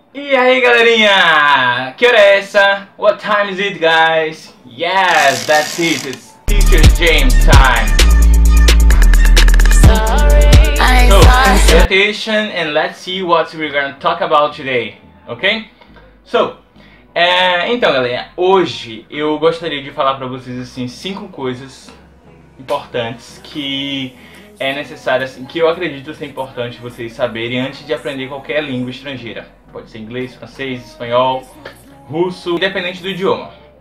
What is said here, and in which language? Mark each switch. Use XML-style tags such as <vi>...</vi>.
<pt>E aí galerinha, que hora é essa?</pt> <en>What time is it, guys? Yes, that's it, it's Teacher James time. So, pay attention and let's see what we're gonna talk about today, ok?</en> <pt>So, então galera, hoje eu gostaria de falar pra vocês assim 5 coisas importantes que é necessário, assim, que eu acredito ser importante vocês saberem antes de aprender qualquer língua estrangeira. Pode ser inglês, francês, espanhol, russo, independente do idioma.</pt>